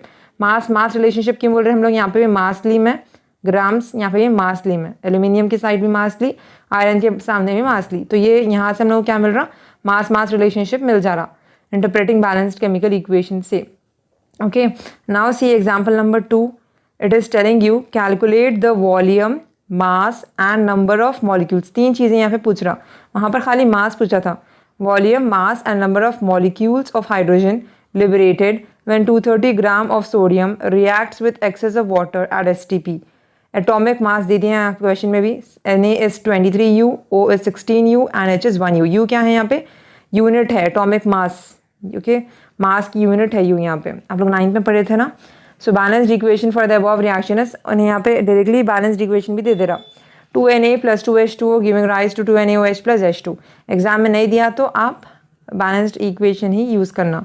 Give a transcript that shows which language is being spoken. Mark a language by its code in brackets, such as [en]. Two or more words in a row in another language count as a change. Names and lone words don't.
[en] mass mass relationship [hi] क्यों बोल रहे हैं हम लोग? यहाँ पे भी मास ली में ग्राम्स, यहाँ पे भी मास ली में. एल्यूमिनियम की साइड भी मास ली, आयरन के सामने भी मास ली. तो ये यहाँ से हम लोग को क्या मिल रहा? [en] mass mass relationship [hi] मिल जा रहा, [en] interpreting balanced chemical equation [hi] से. [en] OK, now see example number 2. It is telling you calculate the volume, mass and number of molecules. [hi] 3 चीज़ें यहाँ पे पूछ रहा. वहाँ पर खाली मास पूछा था. [en] Volume, mass and number of molecules of hydrogen liberated when 230 gram of sodium reacts with excess of water at STP. Atomic mass [hi] दे दिए हैं क्वेश्चन में भी. [en] Na is 23U, O is 16U and H is 1U. U [hi] क्या है यहाँ पे? यूनिट है, [en] atomic mass. [hi] ओके, मास की यूनिट है U यहाँ पे. आप लोग 9th में पढ़े थे ना. [en] So balanced equation for the above reaction is, [hi] और यहाँ पे डायरेक्टली बैलेंस्ड इक्वेशन भी दे दे रहा. [en] 2Na + 2H2O giving rise to 2NaOH + H2. [hi] एग्जाम में नहीं दिया तो आप [en] balanced equation [hi] ही यूज़ करना.